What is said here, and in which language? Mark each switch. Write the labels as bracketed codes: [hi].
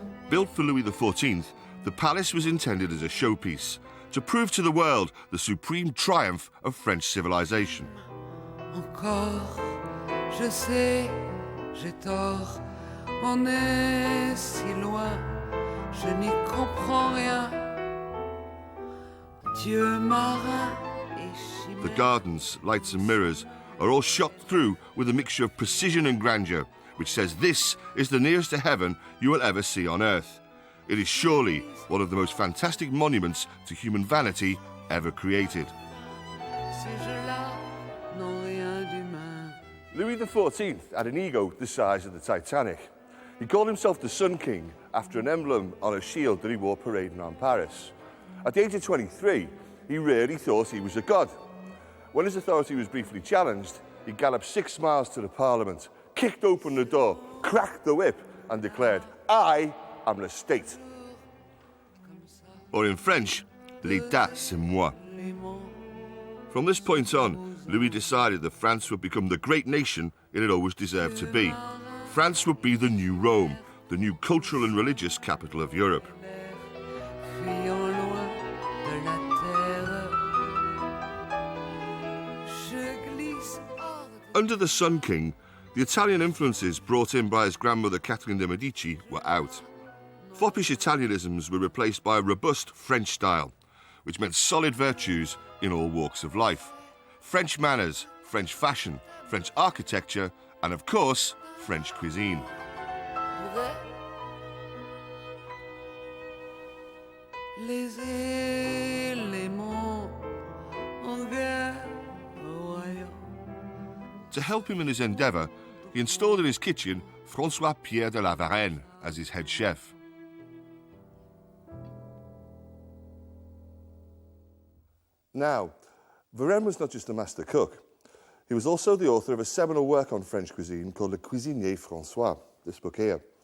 [en] Built for Louis XIV, the palace was intended as a showpiece, to prove to the world the supreme triumph of French civilization. [fr] Encore, je sais, j'ai tort, on est si loin, je n'y comprends rien. Dieu marin et chimère. [en] The gardens, lights and mirrors are all shot through with a mixture of precision and grandeur, which says this is the nearest to heaven you will ever see on earth. It is surely one of the most fantastic monuments to human vanity ever created. [fr] Ces jeux-là n'ont rien d'humain. [en] Louis XIV had an ego the size of the Titanic. He called himself the Sun King after an emblem on a shield that he wore parading around Paris. At the age of 23, he really thought he was a god. When his authority was briefly challenged, he galloped 6 miles to the Parliament, kicked open the door, cracked the whip, and declared, "I am the state." Or in French, [fr] l'État c'est moi. [en] From this point on, Louis decided that France would become the great nation it had always deserved to be. France would be the new Rome, the new cultural and religious capital of Europe. [fr] Fuyant loin de la terre, je glisse hors de... [en] Under the Sun King, the Italian influences brought in by his grandmother Catherine de' Medici were out. Foppish Italianisms were replaced by a robust French style, which meant solid virtues in all walks of life. French manners, French fashion, French architecture, and of course, French cuisine. [fr] Vrai. Les éléments en guerre au royaume. [en] To help him in his endeavour, he installed in his kitchen François-Pierre de la Varenne as his head chef. Now, Varenne was not just a master cook. He was also the author of a seminal work on French cuisine called Le Cuisinier François, this book here.